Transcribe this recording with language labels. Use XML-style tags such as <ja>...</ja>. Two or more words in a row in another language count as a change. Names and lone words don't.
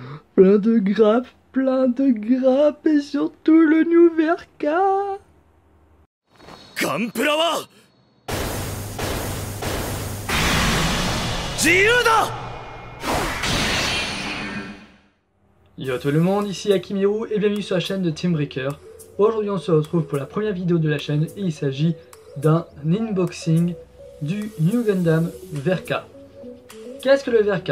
<fr>plein de grappes et surtout le New Verka.</fr> <ja>ガンプラは自由だ。</ja> <fr>Yo tout le monde, ici Akimiru et bienvenue sur la chaîne de Team Breaker. Aujourd'hui on se retrouve pour la première vidéo de la chaîne et il s'agit d'un unboxing du New Gundam Verka. Qu'est-ce que le Verka?</fr>